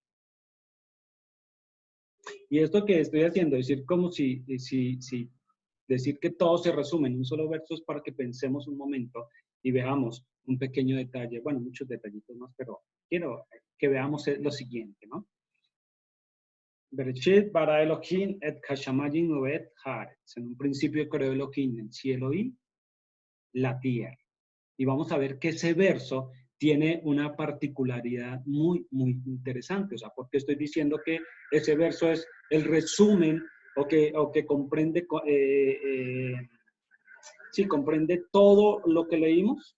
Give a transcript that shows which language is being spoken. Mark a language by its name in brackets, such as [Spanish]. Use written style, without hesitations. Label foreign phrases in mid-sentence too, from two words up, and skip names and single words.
[Spanish] Y esto que estoy haciendo, decir como si decir que todo se resume en un solo verso es para que pensemos un momento y veamos un pequeño detalle, bueno, muchos detallitos más, pero quiero que veamos lo siguiente, ¿no? [Hebrew] בראשית ברא אלהים את השמים את הארץ. [Spanish] En un principio creó Elohim el cielo y la tierra. Y vamos a ver que ese verso tiene una particularidad muy, muy interesante. O sea, ¿por qué estoy diciendo que ese verso es el resumen o que comprende, sí, comprende todo lo que leímos?